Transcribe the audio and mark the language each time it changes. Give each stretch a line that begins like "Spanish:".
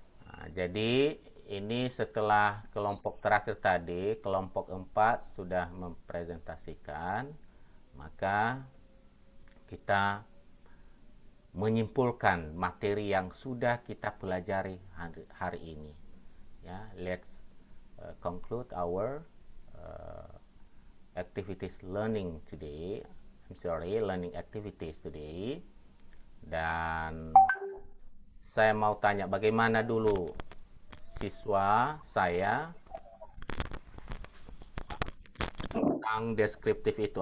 Indonesian: Nah, jadi ini setelah kelompok terakhir tadi, kelompok 4 sudah mempresentasikan, maka kita menyimpulkan materi yang sudah kita pelajari hari ini.
English: Ya, let's conclude our activities learning today. I'm sorry, learning activities today.
Indonesian: Dan saya mau tanya bagaimana dulu siswa saya tentang deskriptif itu.